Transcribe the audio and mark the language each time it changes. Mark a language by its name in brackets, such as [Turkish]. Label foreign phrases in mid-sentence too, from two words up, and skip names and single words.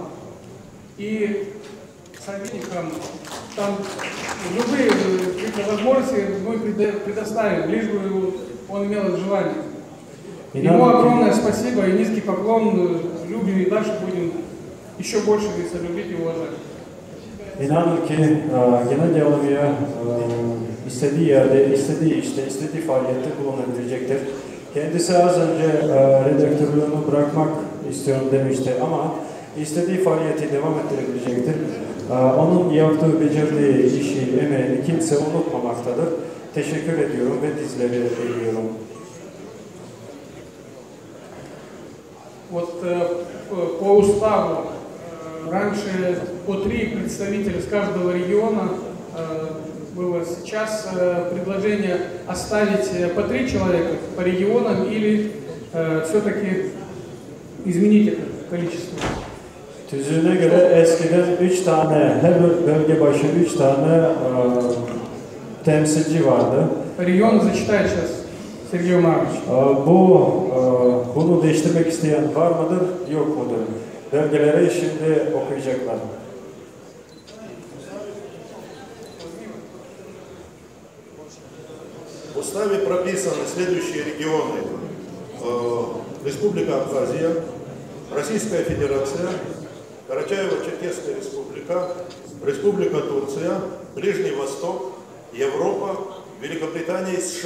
[Russian] И советникам там любые возможности мы предоставим, лишь бы он имел это желание. Ему огромное спасибо и низкий поклон. Любим и дальше будем еще больше любить и уважать. [Turkish] İnanın ki Gennady Alamya istediği yerde, istediği işte, istediği faaliyette bulunabilecektir. Kendisi az önce redaktörlüğünü bırakmak istiyorum demişti ama istediği faaliyeti devam ettirebilecektir. Onun yaptığı, becerdiği işi, emeğini kimse unutmamaktadır. Teşekkür ediyorum ve dizleri eğiyorum. [Russian] Вот по уставу раньше по 3 представителя с каждого региона было. Сейчас предложение оставить по 3 человека по регионам или все-таки изменить это количество. [Turkish] Tüzüğüne göre eskiden 3 tane, her bölge başı 3 tane temsilci vardı. [Russian] Регион зачитает сейчас Сергей Иванович. [Turkish] Bunu değiştirmek isteyen var mıdır, yok mudur? Bölgeleri şimdi okuyacaklar. [Russian] В уставе прописаны следующие регионы. Республика Абхазия, Российская Федерация, Карачаево-Черкесская Республика, Республика Турция, Ближний Восток, Европа, Великобритания и США.